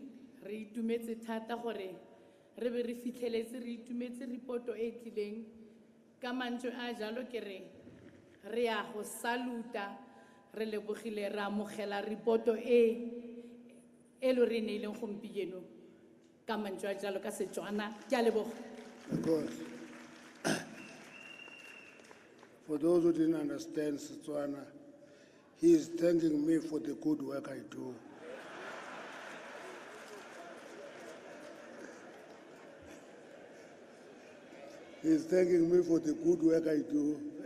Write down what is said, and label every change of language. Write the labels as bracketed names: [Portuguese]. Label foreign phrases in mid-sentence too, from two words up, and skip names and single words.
[Tswana] Re itumetse thata gore re be re fitlheletse re itumetse reporto e tlileng ka mantswe a jalo ke re ya go saluta re lebogile ra amogela reporto e lo re neileng gompieno ka mantswe a jalo ka Setswana. Ke a leboga. [English] Of course. For those who didn't understand Setswana, he is thanking me for the good work I do. He is thanking me for the good work I do.